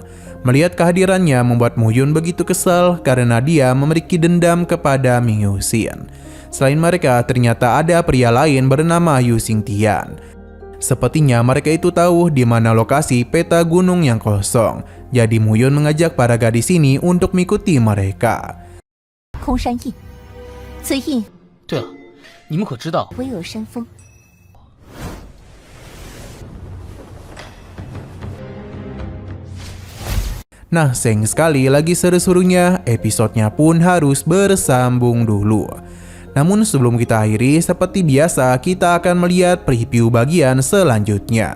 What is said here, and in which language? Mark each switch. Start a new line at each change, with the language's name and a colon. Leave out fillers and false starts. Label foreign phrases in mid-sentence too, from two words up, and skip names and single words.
Indonesian: Melihat kehadirannya membuat Muyun begitu kesal karena dia memiliki dendam kepada Miu Xin. Selain mereka, ternyata ada pria lain bernama Yu Xingtian. Sepertinya mereka itu tahu di mana lokasi peta gunung yang kosong. Jadi Muyun mengajak para gadis ini untuk mengikuti mereka.
Chinese: 空山印，此印对了，你们可知道巍峨山峰。
Indonesian: Nah, sayang sekali lagi seru-serunya, episodenya pun harus bersambung dulu. Namun sebelum kita akhiri, seperti biasa kita akan melihat preview bagian selanjutnya.